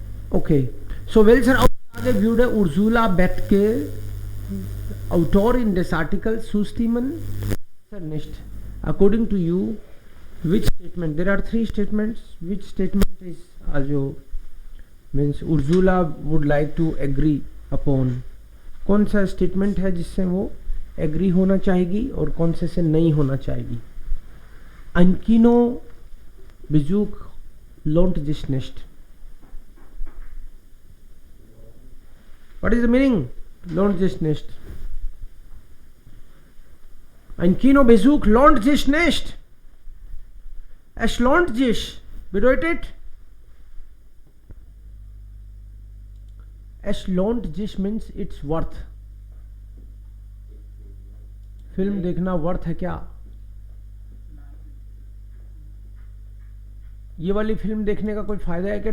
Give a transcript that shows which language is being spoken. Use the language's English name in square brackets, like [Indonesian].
[German] Okay, so welcher Aussage würde Ursula Bethke, Autorin des Artikels, zustimmen? Nicht. [English] According to you, Which statement? There are three statements. Which statement is जो means Ursula would like to agree upon? [Hindi] कौन सा statement है जिससे वो agree होना चाहेगी और कौन से नहीं होना चाहेगी? [German] Ankino Besuch lohnt sich nicht. [English] What is the meaning? [German] Lohnt sich nicht. Ein Kinobesuch lohnt sich nicht. Es lohnt sich bedeutet, es lohnt sich [English] means it's worth. [Hindi] Film देखना वर्थ है क्या? ये वाली फिल्म देखने का कोई फायदा है क्या?